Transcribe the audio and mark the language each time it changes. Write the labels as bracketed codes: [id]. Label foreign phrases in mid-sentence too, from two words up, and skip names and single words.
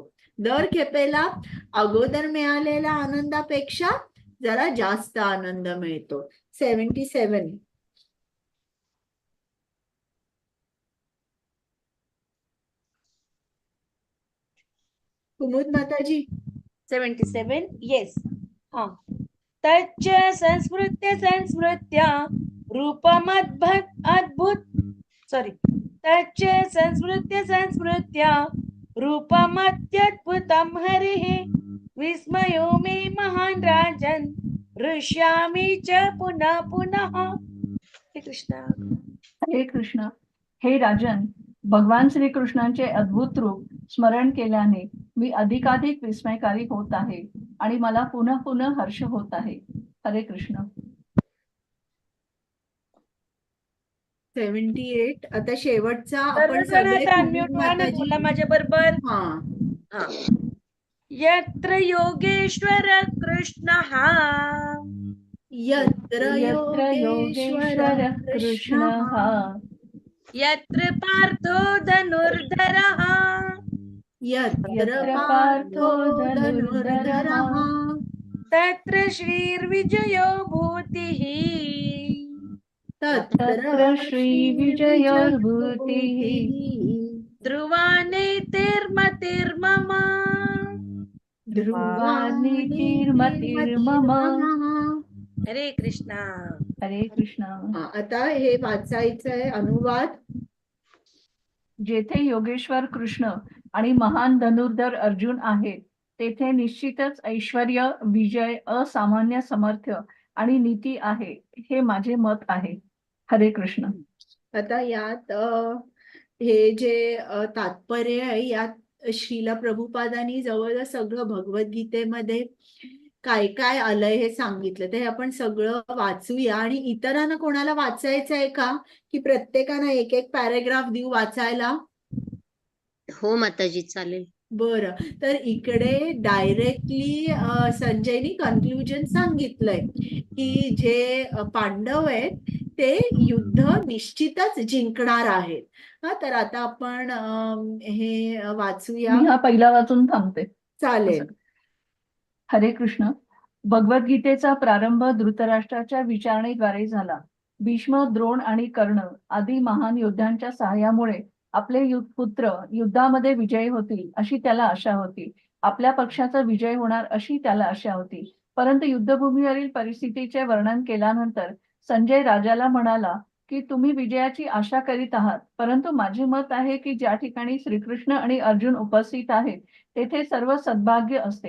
[mr] दर खेपेला अगोदर मिळालेल्या आनंदापेक्षा जरा जास्त आनंद मिळतो. 77. कुमुद माताजी 77 येस. हा. [sa] तच्च संस्मृत्य अद्भुत सॉरी तच्च संस्मृत्य रूपमत्यद्भुतं हरिः विस्मयो मे महान् राजन् हृष्यामि च पुनः पुनः. [mr] हे कृष्णा. हरे कृष्ण. हे राजन, भगवान श्रीकृष्णांचे अद्भुत रूप स्मरण केल्याने मी अधिकाधिक विस्मयकारी होत आहे आणि मला पुन्हा पुन्हा हर्ष होत आहे. हरे कृष्ण. 78. आता शेवटचा आपण सर्वजण सगळे आता कुमुद unmute व्हा आणि माताजी. बोला माझ्या बरोबर. हा. [sa] यत्र योगेश्वर कृष्णः यत्र योगेश्वर कृष्णः यत्र पार्थो धनुर्धरः यत्र पार्थो धनुर्धरः तत्र श्रीर्विजयो भूतिः. तत्र श्रीविजयोर्भूतिः ध्रुवा नेतिर्मतिर्मम. ध्रुवानीतिर्मतिर्मम. [mr] हरे कृष्णा. हरे कृष्ण. आता हे वाचायचंय अनुवाद. जेथे योगेश्वर कृष्ण आणि महान धनुर्धर अर्जुन आहेत तेथे निश्चितच ऐश्वर्य, विजय, असामान्य सामर्थ्य आणि नीती आहे, हे माझे मत आहे. हरे कृष्ण. आता यात हे जे तात्पर्य आहे, यात श्रीला प्रभुपादांनी जवळजवळ सगळं भगवद्गीतेमध्ये काय काय आलंय हे सांगितलं. ते आपण सगळं वाचूया. आणि इतरांना कोणाला वाचायचं आहे का, की प्रत्येकानं एक एक पॅरेग्राफ देऊ वाचायला? हो माताजी, चालेल. बरं, तर इकडे डायरेक्टली संजयनी कन्क्लुजन सांगितलंय की जे पांडव आहेत ते युद्ध निश्चितच जिंकणार आहेत. तर आता आपण हे वाचूया. मी हा पहिला वाचून थांबते. चालेल. हरे कृष्ण. भगवद्गीतेचा प्रारंभ धृतराष्ट्राच्या विचारणेद्वारे झाला. भीष्म, द्रोण आणि कर्ण आदी महान योद्ध्यांच्या सहाय्यामुळे आपले पुत्र युद्धामध्ये विजयी होतील अशी त्याला आशा होती. आपल्या पक्षाचा विजय होणार अशी त्याला आशा होती. परंतु युद्धभूमीवरील परिस्थितीचे वर्णन केल्यानंतर संजय राजाला म्हणाला की तुम्ही विजयाची आशा करीत आहात, परंतु माझे मत आहे की ज्या ठिकाणी श्रीकृष्ण आणि अर्जुन उपस्थित आहेत तेथे सर्व सद्भाग्य असते.